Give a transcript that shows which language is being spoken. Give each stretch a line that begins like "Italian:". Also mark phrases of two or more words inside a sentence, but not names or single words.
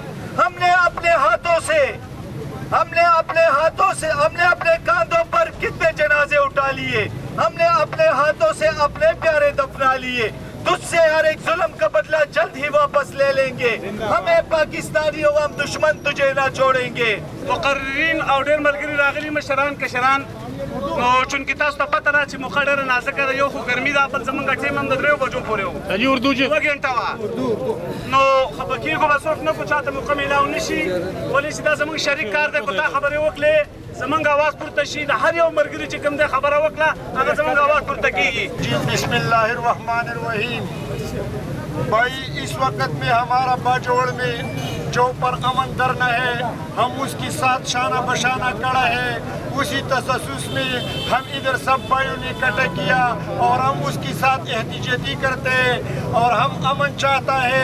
Urdu: ہم نے اپنے ہاتھوں سے ہم نے اپنے کاندھوں پر کتنے جنازے اٹھا لیے, ہم نے اپنے ہاتھوں سے اپنے پیارے دفنا لیے. تجھ سے ہر ایک ظلم کا بدلہ جلد ہی واپس لے لیں گے. ہمیں پاکستانی عوام دشمن تجھے نہ چھوڑیں گے.
Pashto: مقررین او ډېر ملګري راغلي مشران کشران, نو چونکې تاسو ته پته ده چې موقع ډېره نازکه ده, یو خو ګرمي ده, بل زمونږ ټیم هم د 3 بجو پورې و,
Urdu: اردو جی
Pashto: 2 غنټه وه. نو خفه کېږو به څوک نه کو چاته موقع میلاو نه شي, ولې چې دا زمونږ شریک کار دی. کو تا خبرې وکړې زمونږ اواز پورته شي, د هر یو ملګري چې کوم دی خبره وکړه هغه زمونږ اواز پورته کېږي.
Urdu: جی
Arabic: بسم اللہ الرحمن الرحیم.
Urdu: بھائی اس وقت میں ہمارا باجوڑ میں جو پر امن درنا ہے ہم اس کے ساتھ شانہ بشانہ کڑا ہے. اسی تجسس میں ہم ادھر سب بھائیوں نے اکٹھا کیا اور ہم اس کے ساتھ احتجاجی کرتے ہیں اور ہم امن چاہتا ہے.